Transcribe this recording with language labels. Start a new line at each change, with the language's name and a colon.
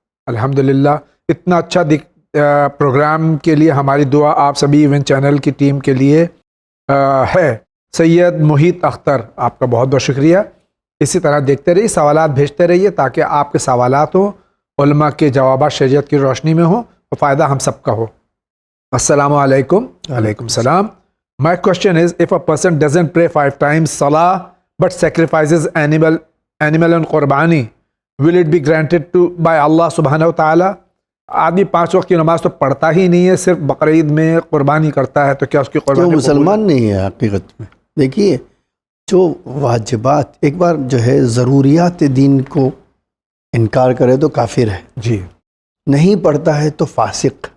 Urdu: الحمدللہ, اتنا اچھا پروگرام کے لیے ہماری دعا آپ سبھی ون چینل کی ٹیم کے لیے ہے. سید محیط اختر, آپ کا بہت بہت شکریہ. اسی طرح دیکھتے رہیے, سوالات بھیجتے رہیے تاکہ آپ کے سوالات ہوں, علماء کے جوابات شریعت کی روشنی میں ہوں, تو فائدہ ہم سب کا ہو. السلام علیکم. وعلیکم السلام.
English: My question is, if a person doesn't pray 5 times salah but sacrifices animal and qurbani, will it be granted to by Allah subhanahu wa ta'ala?
Urdu: آدمی 5 وقت کی نماز تو پڑھتا ہی نہیں ہے, صرف بقرعید میں قربانی کرتا ہے, تو کیا اس کی قربانی مسلمان نہیں ہے حقیقت میں؟ دیکھیے, جو واجبات, ایک بار جو ہے ضروریات دین کو انکار کرے تو کافر ہے. جی. نہیں پڑھتا ہے تو فاسق.